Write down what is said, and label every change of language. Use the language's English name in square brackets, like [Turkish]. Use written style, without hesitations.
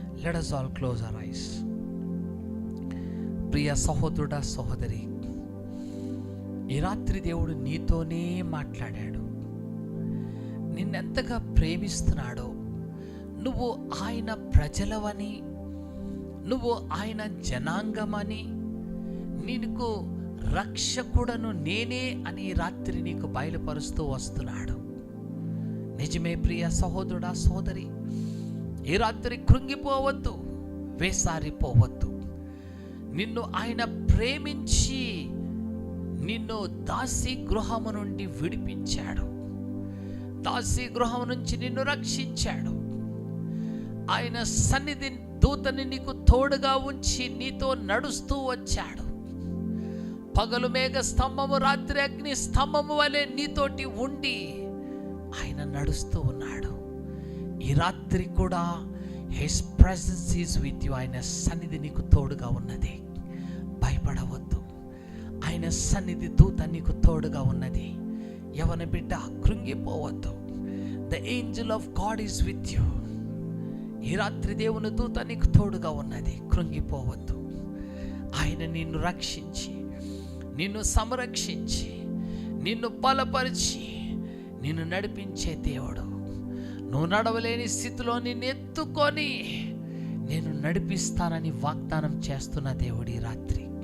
[English] Let us all close our eyes. [Telugu] ప్రియ సహోదరుడా, సహోదరి, ఈ రాత్రి దేవుడు నీతోనే మాట్లాడాడు. నిన్నెంతగా ప్రేమిస్తున్నాడో, నువ్వు ఆయన ప్రజలవని, నువ్వు ఆయన జనాంగమని, నీకు రక్షకుడను నేనే అని ఈ రాత్రి నీకు బయలుపరుస్తూ వస్తున్నాడు. నిజమే ప్రియ సహోదరుడా, సహోదరి, ఈ రాత్రి కృంగిపోవద్దు, వేసారిపోవద్దు. నిన్ను ఆయన ప్రేమించి నిన్ను దాసి గృహము నుండి విడిపించాడు. దాసి గృహం నుంచి నిన్ను రక్షించాడు. ఆయన సన్నిధి దూతని నీకు తోడుగా ఉంచి నీతో నడుస్తూ వచ్చాడు. పగలు మేఘ స్తంభము, రాత్రి అగ్ని స్తంభము వలె నీతోటి ఉండి ఆయన నడుస్తూ ఉన్నాడు. ఈ రాత్రి కూడా [English] His presence is with you. [Telugu] ఆయన సన్నిధి నీకు తోడుగా ఉన్నది. భయపడవద్దు. ఆయన సన్నిధి దూత నీకు తోడుగా ఉన్నది. యవన బిడ్డ, కృంగిపోవద్దు. [English] The angel of God is with you. [Telugu] ఈ రాత్రి దేవుని దూత నీకు తోడుగా ఉన్నది. కృంగిపోవద్దు. ఆయన నిన్ను రక్షించి, నిన్ను సంరక్షించి, నిన్ను బలపరిచి, నిన్ను నడిపించే దేవుడు. నువ్వు నడవలేని స్థితిలో నిన్ను ఎత్తుకొని నేను నడిపిస్తానని వాగ్దానం చేస్తున్న దేవుడి రాత్రి.